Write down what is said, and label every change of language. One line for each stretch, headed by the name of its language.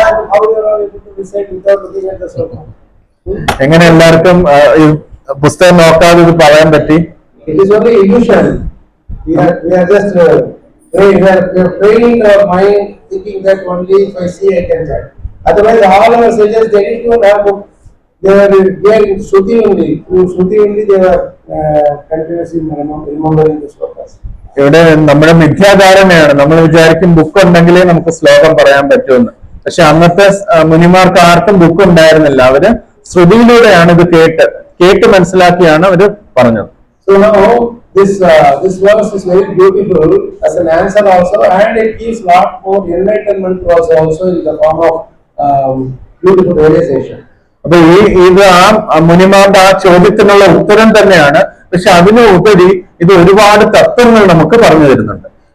English: How you are able to recite without looking at the sloka?
Malayalam: എങ്ങനെ എല്ലാവർക്കും ഈ പുസ്തകം നോക്കാതെ ഇത് പറയാൻ പറ്റി?
English: It is only illusion. We are just We are training our mind, thinking that only if I see I can chant. Otherwise, all our sages they didn't even have book. They are Shruti only. Through Shruti only they were continuously remembering the slokas.
Malayalam: ഇവിടെ നമ്മുടെ മിഥ്യാധാരണയാണ്, നമ്മൾ വിചാരിക്കും book ഉണ്ടെങ്കിലേ നമുക്ക് ശ്ലോകം പറയാൻ പറ്റുമെന്ന്. പക്ഷെ അന്നത്തെ മുനിമാർക്ക് ആർക്കും ബുക്ക് ഉണ്ടായിരുന്നില്ല. അവര് ശ്രുതിയിലൂടെയാണ് ഇത് കേട്ട് മനസ്സിലാക്കിയാണ് അവര് പറഞ്ഞത്.
English: So now this verse is very beautiful as an answer also, and it gives lot more enlightenment to us also in the form of beautiful realization.
Malayalam: അപ്പൊ ഇത് ആ മുനിമാരുടെ ആ ചോദ്യത്തിനുള്ള ഉത്തരം തന്നെയാണ്. പക്ഷെ അതിന് ഉപരി ഇത് ഒരുപാട് തത്വങ്ങൾ നമുക്ക് പറഞ്ഞു തരുന്നുണ്ട്.